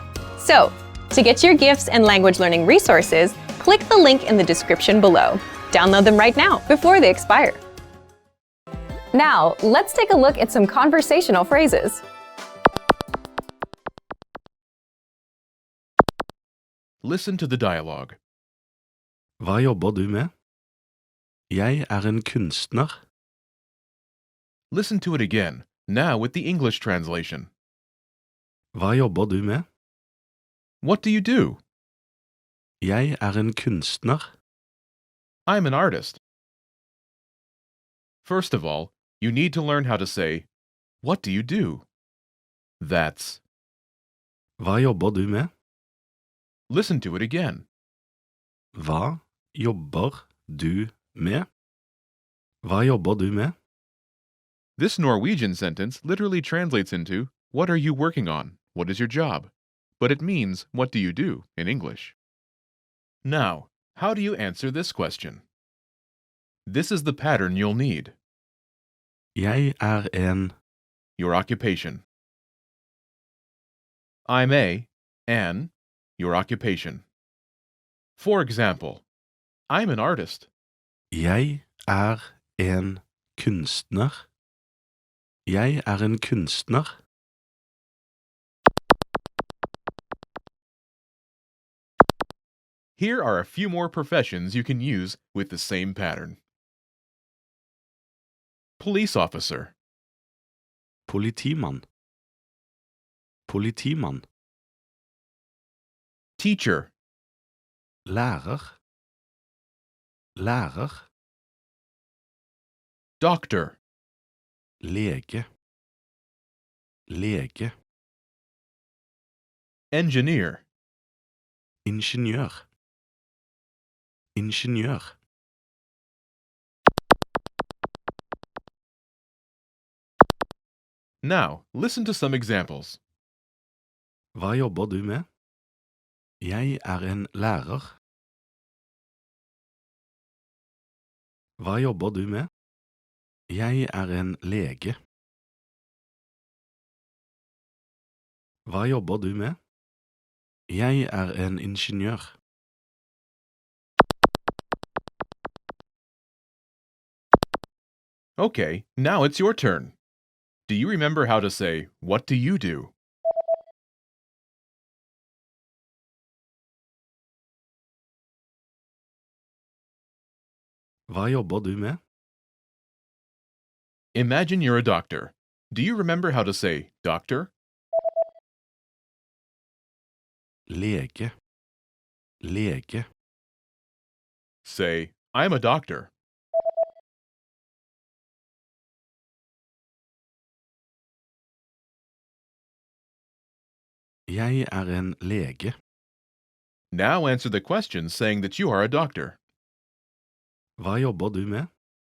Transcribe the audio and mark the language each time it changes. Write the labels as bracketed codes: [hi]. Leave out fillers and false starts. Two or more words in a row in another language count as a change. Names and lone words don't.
[en] So, to get your gifts and language learning resources, click the link in the description below. Download them right now before they expire. Now, let's take a look at some conversational phrases. Listen to the dialogue. [no] Hva jobber du med? Jeg en kunstner. [en] Listen to it again, now with the English translation. [no] Hva jobber du med? [en] What do you do? [no] Jeg en kunstner. [en] I'm an artist. First of all, you need to learn how to say, what do you do? That's. [no] Hva jobber du med? [en] Listen to it again. [no] Hva jobber du med? Hva jobber du med? [en] This Norwegian sentence literally translates into, what are you working on? What is your job? But it means, what do you do in English? Now, how do you answer this question? This is the pattern you'll need. [no] Jeg en. [en] Your occupation. I'm an, your occupation. For example, I'm an artist. [no] Jeg en kunstner. Jeg en kunstner. [en] Here are a few more professions you can use with the same pattern. Police officer. [no] Politimann. Politimann. [en] Teacher. [no] Lærer. Lærer. [en] Doctor. [no] Lege. Lege. [en] Engineer. [no] Ingeniør. Ingeniør. [en] Now, listen to some examples. [no] Hva jobber du med? Jeg en lærer. Hva jobber du med? Jeg en lege. Hva jobber du med? Jeg en ingeniør. [en] Okay, now it's your turn. Do you remember how to say, what do you do? [no] Hva jobber du med? [en] Imagine you're a doctor. Do you remember how to say, doctor? [no] Lege. Lege. [en] Say, I'm a doctor. [no] Jeg en lege. [en] Now answer the question saying that you are a doctor. [no] Hva jobber du med?